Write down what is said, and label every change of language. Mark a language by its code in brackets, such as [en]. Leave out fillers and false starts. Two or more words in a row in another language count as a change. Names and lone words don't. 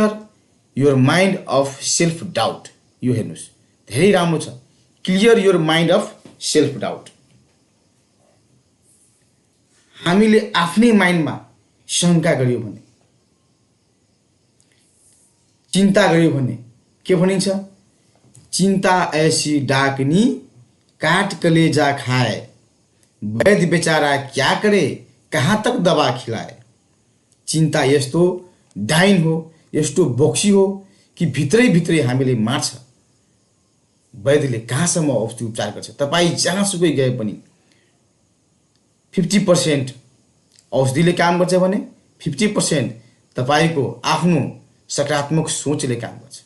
[en] Clear your mind of self doubt. [ne] यो हेर्नुहोस् धेरै राम्रो छ, [en] Clear your mind of self doubt. [ne] हामीले आफ्नै माइन्डमा शङ्का गर्यो भने, चिन्ता गर्यो भने के भनिन्छ? [hi] चिंता ऐसी डाकनी काट कलेजा खाए, वैद्य बेचारा क्या करे कहाँ तक दवा खिलाए। [ne] चिंता यस्तो डाइन हो, यस्तो बोक्सी हो कि भित्रै भित्रै हामीले मार्छ। वैद्यले कहाँसम्म औषधि उपचार गर्छ? तपाईँ जहाँसुकै गए पनि 50% औषधिले काम गर्छ भने 50% तपाईको आफ्नो सकारात्मक सोचले काम गर्छ।